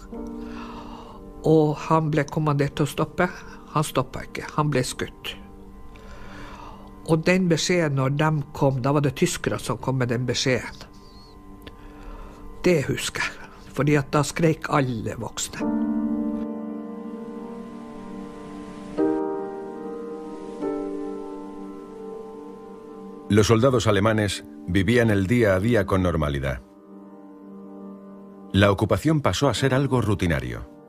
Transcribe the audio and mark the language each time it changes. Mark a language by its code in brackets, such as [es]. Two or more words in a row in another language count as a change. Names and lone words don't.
[no] Og han ble kommandert til å stoppe. Han stoppet ikke. Han ble skutt. Og den beskjeden når de kom, da var det tyskere som kom med den beskjeden. Det husker jeg. Fordi at da skrek alle voksne. [es] Los soldados alemanes vivían el día a día con normalidad. La ocupación pasó a ser algo rutinario.